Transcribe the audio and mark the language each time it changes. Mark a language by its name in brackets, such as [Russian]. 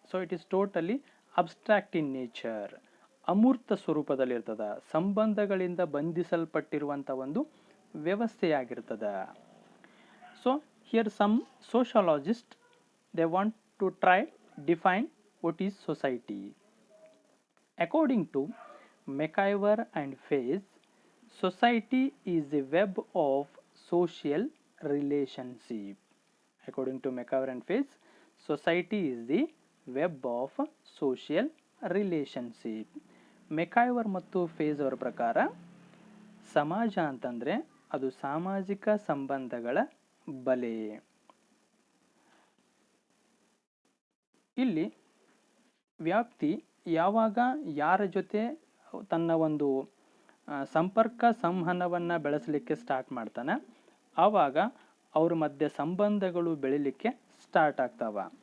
[English] so it is totally abstract in nature, [Kannada] ಅಮೂರ್ತ ಸ್ವರೂಪದಲ್ಲಿರ್ತದ, ಸಂಬಂಧಗಳಿಂದ ಬಂಧಿಸಲ್ಪಟ್ಟಿರುವಂಥ ಒಂದು ವ್ಯವಸ್ಥೆಯಾಗಿರ್ತದ. [English] So here some sociologist they want to try define what is society. According to McIver and Fayes, society is the web of social relationship. According to McIver and Fayes, society is the web of social relationship. [Kannada] McIver ಮತ್ತು face ಅವರ ಪ್ರಕಾರ ಸಮಾಜ ಅಂತಂದರೆ ಅದು ಸಾಮಾಜಿಕ ಸಂಬಂಧಗಳ ಬಲೆ. ಇಲ್ಲಿ ವ್ಯಕ್ತಿ ಯಾವಾಗ ಯಾರ ಜೊತೆ ತನ್ನ ಒಂದು ಸಂಪರ್ಕ ಸಂವಹನವನ್ನು ಬೆಳೆಸಲಿಕ್ಕೆ ಸ್ಟಾರ್ಟ್ ಮಾಡ್ತಾನೆ, ಆವಾಗ ಅವ್ರ ಮಧ್ಯೆ ಸಂಬಂಧಗಳು ಬೆಳಿಲಿಕ್ಕೆ ಸ್ಟಾರ್ಟ್ ಆಗ್ತಾವ.